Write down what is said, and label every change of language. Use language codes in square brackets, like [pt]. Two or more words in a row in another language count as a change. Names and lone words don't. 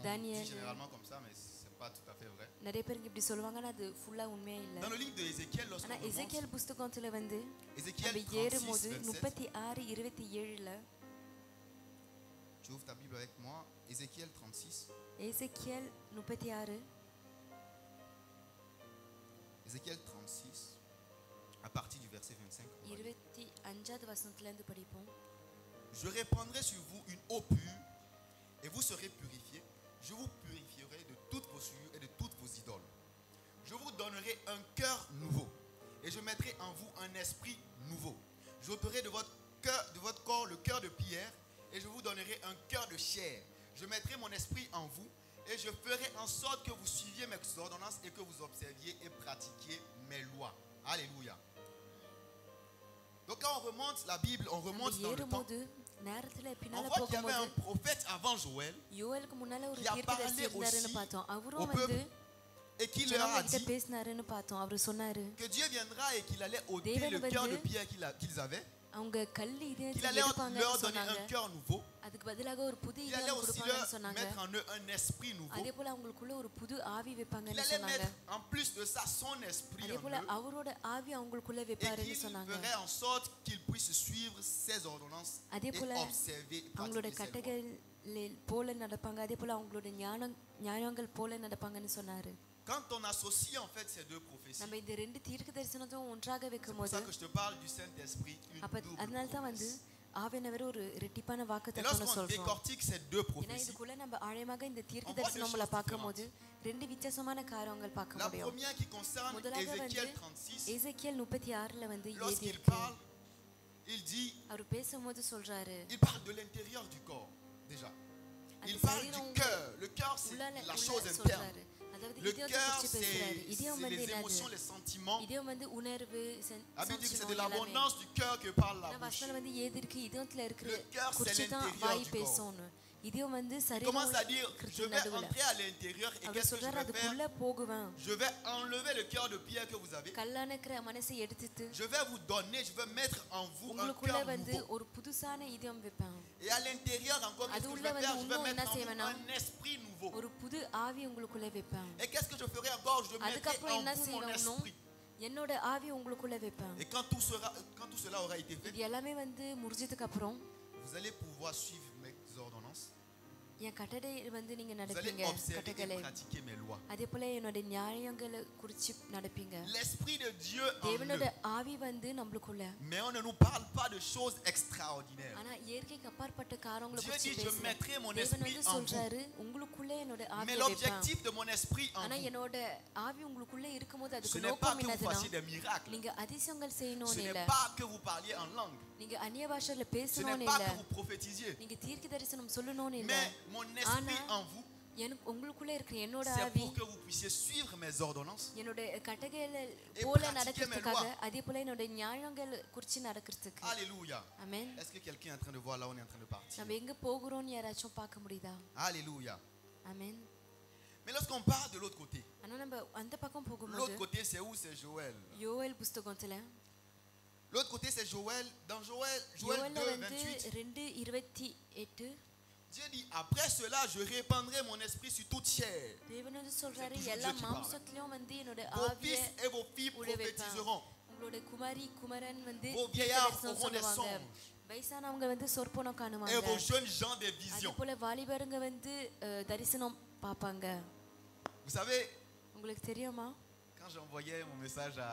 [fr] Daniel. dit généralement comme ça, mais c'est pas tout à fait vrai. [ta] நிறைய பேருக்கு இப்படி சொல்லுவாங்க, ஆனா அது ஃபுல்லா உண்மையே இல்ல. [fr] Dans le livre de Ézéchiel, [ta] ஆனா [fr] lorsqu'on remonte, [ta] எசேக்கியேல் புத்தகத்துல வந்து [fr] Ézéchiel [ta] நம்ம ஏறும்போது [fr] 36, 36:27 tu ouvres ta Bible avec moi, Ézéchiel 36. [ta] எசேக்கியேல் 36 [fr] Ézéchiel 36, à partir du verset 25. on va lire. [ta] 25வது வசனத்துல இருந்து படிப்போம். [fr] Je répandrai sur vous une eau pure et vous serez purifiés. Je vous purifierai de toutes vos souillures et de toutes vos idoles. Je vous donnerai un cœur nouveau et je mettrai en vous un esprit nouveau. J'ôterai de votre corps le cœur de pierre et je vous donnerai un cœur de chair. Je mettrai mon esprit en vous et je ferai en sorte que vous suiviez mes ordonnances et que vous observiez et pratiquiez mes lois. Alléluia. Donc quand on remonte la Bible, on remonte [ta] நம்ம [fr] dans le temps. [ta] ஏறும்போது நேரத்துல [fr] On [ta] பின்னால [fr] voit qu'il y avait [ta] போகும்போது [fr] un prophète avant Joël [ta] யோவேலுக்கு முன்னால ஒரு [fr] qui a [ta] தீர்க்கதரிசி [fr] parlé [ta] இருந்தாருன்னு [fr] aussi [ta] பார்த்தோம். [fr] au [ta] அவரும் [fr] peuple [ta] வந்து [fr] et qui leur a [ta] ஜனங்க கிட்ட [fr] dit [ta] பேசினாருன்னு பார்த்தோம். அவர் சொன்னாரு, [fr] que Dieu viendra et qu'il allait ôter David le cœur de [ta] வந்து [fr] pierre qu'ils avaient, [ta] அவங்க கல்லு இதயத்தை [fr] qu'il allait [ta] எடுப்பாங்கன்னு [fr] leur donner [ta] சொன்னாங்க. [fr] un cœur nouveau, [ta] அதுக்கு பதிலாக ஒரு புது [fr] qu'il allait [ta] இதயம் [fr] aussi [ta] கொடுப்பாங்கன்னு [fr] leur [ta] சொன்னாங்க. [fr] mettre en eux un esprit nouveau, [ta] அதே போல அவங்களுக்குள்ள ஒரு புது ஆவி [fr] qu'il [ta] வைப்பாங்கன்னு [fr] allait [ta] சொன்னாங்க. [fr] mettre en plus de ça son esprit [ta] அதே [fr] en [ta] போல [fr] eux [ta] அவரோட ஆவி அவங்களுக்குள்ள [fr] et [ta] வைப்பாருன்னு [fr] qu'il [ta] சொன்னாங்க. [fr] ferait en sorte qu'ils puissent suivre ses ordonnances [ta] அதே [fr] et [ta] போல [fr] observer et [ta] அவங்களோட [fr] pratiquer ses lois. [ta] கட்டளைகள் போல நடப்பாங்க. அதே போல அவங்களோட ஞானங்கள் போல நடப்பாங்கன்னு சொன்னாரு. [fr] Quand on associe en fait ces deux prophéties, [ta] நம்ம இந்த ரெண்டு தீர்க்க தரிசனத்தையும் ஒன்றாக [fr] c'est pour [ta] வைக்கும்போது [fr] ça que je te parle du Saint-Esprit, une [ta] அப்ப [fr] double [ta] அதனால தான் வந்து [fr] promesse. [ta] ஆவியானவர் ஒரு ரெட்டிப்பான [fr] Et [ta] வாக்குத்தத்தம்னு [fr] lorsqu'on [ta] சொல்றோம். [fr] décortique ces deux [ta] ஏன்னா [fr] prophéties, [ta] இதுக்குள்ள நம்ம ஆழமாக இந்த தீர்க்க [fr] On voit deux [ta] தரிசனங்களை [fr] choses [ta] பார்க்கும்போது ரெண்டு வித்தியாசமான காரியங்கள் பார்க்க [fr] la [ta] முடியும். [fr] première qui concerne [ta] முதலாக [fr] Ézéchiel [ta] வந்து 36, எசேக்கியேல் 36 வந்து [fr] lorsqu'il [ta] எழுதியிருக்கு. [fr] parle, il dit, [ta] அவர் பேசும்போது சொல்றாரு, [fr] il parle de l'intérieur du corps, déjà. [ta] அந்த [fr] Il parle du [ta] சரீரம் [fr] cœur. Le cœur, c'est [ta] உள்ளால [fr] la chose [ta] உள்ள [fr] interne. [ta] சொல்றாரு. அதாவது [fr] Le [ta] இதயத்தை [fr] cœur, [ta] குறித்து பேசுறாரு. [fr] c'est [ta] இதயம் வந்து [fr] les [ta] என்னது? [fr] émotions, les sentiments. [ta] இதயம் வந்து உணர்வு, [fr] La Bible dit que c'est [ta] சஞ்சலம் [fr] de [ta] எல்லாமே. [fr] l'abondance du cœur que parle la [ta] ஆனா [fr] bouche. [ta] வசனம் வந்து எது இருக்கு இதயத்துல இருக்கிற [fr] Le cœur, c'est [ta] குறித்து தான் [fr] l'intérieur [ta] வாய் [fr] du [ta] பேசணும். இதயம் வந்து [fr] Il [ta] சரீரம் [fr] commence à dire, je vais [ta] நடுவுல [fr] entrer à l'intérieur et [ta] அவர் [fr] qu'est-ce que je [ta] சொல்றாரு [fr] vais faire? [ta] அதுக்குள்ள போகுவேன் [fr] Je vais enlever le cœur de pierre que vous avez. [ta] கல்லான இருக்கிற மனசை எடுத்துட்டு [fr] Je vais vous donner, je vais mettre en vous un [ta] உங்களுக்குள்ள [fr] cœur [ta] வந்து [fr] nouveau. [ta] ஒரு புதுசான இதயம் வைப்பேன் [fr] Et à l'intérieur encore, qu'est-ce que je [ta] அதுக்குள்ள [fr] vais faire? [ta] வந்து [fr] Je vais [ta] இன்னும் என்ன [fr] mettre en vous [ta] செய்வேனா [fr] un esprit nouveau. [ta] ஒரு புது ஆவி உங்களுக்குள்ள வைப்பேன் [fr] Et qu'est-ce que je ferai encore? Je mettrai [ta] அதுக்கப்புறம் [fr] en [ta] என்ன [fr] vous mon [ta] செய்வேனோ [fr] esprit. [ta] என்னோட ஆவி உங்களுக்குள்ள வைப்பேன் [fr] Et quand tout cela aura été fait, [ta] இது எல்லாமே வந்து முடிஞ்சதுக்கு அப்புறம் [fr] vous allez pouvoir suivre mes ordonnances. [ta] என் கட்டளை வந்து நீங்க [fr] Vous allez [ta] நடப்பீங்க [fr] observer [ta] கட்டளை [fr] et pratiquer mes lois. [ta] அதே போல என்னோட நியாயங்களை குறிச்சு நடப்பீங்க [fr] L'esprit de Dieu en [ta] தேவனோட [fr] nous. [ta] ஆவி வந்து நம்மளுக்குள்ள [fr] Mais on ne nous parle pas de choses extraordinaires. [ta] ஆனா இயற்கைக்கு அப்பாற்பட்ட காரியங்களை [fr] Dieu [ta] குறிச்சு [fr] dit, je [ta] பேசல [fr] mettrai mon [ta] தேவன் [fr] esprit [ta] வந்து [fr] en vous. [ta] சொல்றாரு உங்களுக்குள்ள என்னோட [fr] Mais [ta] ஆவி வைப்பேன் [fr] l'objectif de mon esprit en [ta] ஆனா [fr] vous, [ta] என்னோட ஆவி உங்களுக்குள்ள இருக்கும்போது [fr] ce [ta] அதுக்கு [fr] n'est pas [ta] நோக்கம் [fr] que vous [ta] என்னதுன்னா [fr] fassiez des miracles. [ta] நீங்க அதிசயங்கள் [fr] Ce [ta] செய்யணும்னு [fr] n'est [ta] இல்ல [fr] pas que vous parliez en langue. [ta] நீங்க அந்நிய பாஷையில [fr] Ce n'est [ta] பேசணும்னு [fr] pas [ta] இல்ல [fr] que vous prophétisiez. [ta] நீங்க தீர்க்க தரிசனம் சொல்லணும்னு இல்ல [fr] Mais mon esprit en vous, [ta] எனக்கு உங்களுக்குள்ள இருக்கிற என்னோட [fr] c'est [ta] ஆவி [fr] pour que vous puissiez suivre mes ordonnances. [ta] என்னோட கட்டளைகளை [fr] Et [ta] போல [fr] pratiquer [ta] நடக்கிறதுக்காக [fr] mes lois. [ta] அதே போல என்னோட நியாயங்கள் குறிச்சு நடக்கிறதுக்கு [fr] Alléluia. [ta] ஆமென் [fr] Est-ce que quelqu'un est en train de voir là où on est en train de partir? [ta] நம்ம எங்க போகிறோம்னு யாராச்சும் பார்க்க முடியுதா [fr] Alléluia. [ta] ஆமென் [fr] Mais lorsqu'on part de l'autre côté, [ta] ஆனா நம்ம அந்த பக்கம் [fr] l'autre [ta] போகும்போது [fr] côté c'est où? C'est Joël. [ta] யோவேல் புஸ்தகத்துல [fr] L'autre côté c'est Joël. Dans Joël [ta] யோவேல்ல 2, வந்து 28, 2:28 [fr] Dieu dit, après cela, je répandrai mon esprit sur toute chair. [ta] தேவன் வந்து சொல்றாரு [fr] toujours [ta] எல்லா [fr] Dieu qui parle. [ta] மாம்சத்திலயும் வந்து என்னோட [fr] Vos [ta] ஆவியை [fr] fils et vos filles [ta] உள்ள வைப்பேன் [fr] prophétiseront. [ta] உங்களோட குமாரி குமரன் வந்து [fr] Vos [ta] தீர்க்க [fr] vieillards [ta] தரிசனம் [fr] auront des [ta] சொல்லுவாங்க [fr] songes. [ta] வயசானவங்க வந்து சொற்பனம் [fr] Et [ta] காணுவாங்க [fr] vos jeunes gens des [ta] அதே [fr] visions. [ta] போல வாலிபருங்க வந்து தரிசனம் பார்ப்பாங்க [fr] Vous savez, [ta] உங்களுக்கு தெரியுமா [fr] quand j'envoyais mon message à...